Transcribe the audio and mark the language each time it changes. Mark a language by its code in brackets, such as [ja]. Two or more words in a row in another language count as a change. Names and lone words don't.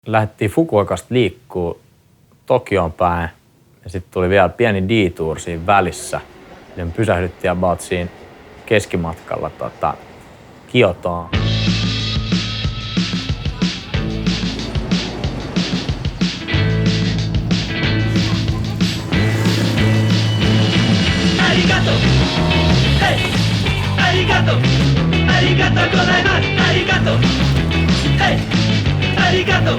[fi] Lähdettiin Fukuokasta liikkuu Tokioon päin ja sitten tuli vielä pieni detour siinä välissä. Ja me pysähdyttiin about siinä keskimatkalla Kiotoon. [ja] Arigato! Hei! Arigato! ありがとうございます! Arigato! Hei! Arigato!